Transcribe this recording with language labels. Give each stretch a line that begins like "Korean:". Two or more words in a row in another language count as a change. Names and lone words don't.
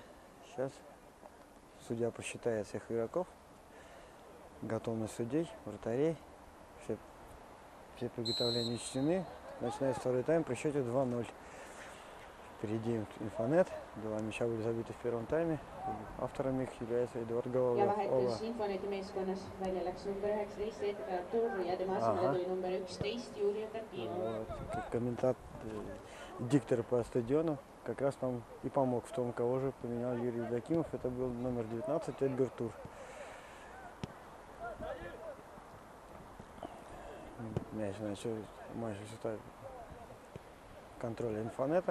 Russian: Сейчас судья посчитает всех игроков. Готовность судей, вратарей. Все приготовления учтены. Начинается второй тайм при счете 2-0. Впереди Инфонет. 2 мяча были забиты в первом тайме. Автором их является Эдуард Головлев.
Estonian: Ja vahetus Infoneti meeskonnas välja läks number 19 Edgar Tuur ja tema asemele tuli number 11 Юрий Юдакимов.
Russian: Комментатор, диктор по стадиону как раз нам и помог в том, кого же поменял Юрий Юдакимов. Это был номер 19 Эдгар Тур. Мяч начал контроля Инфонета.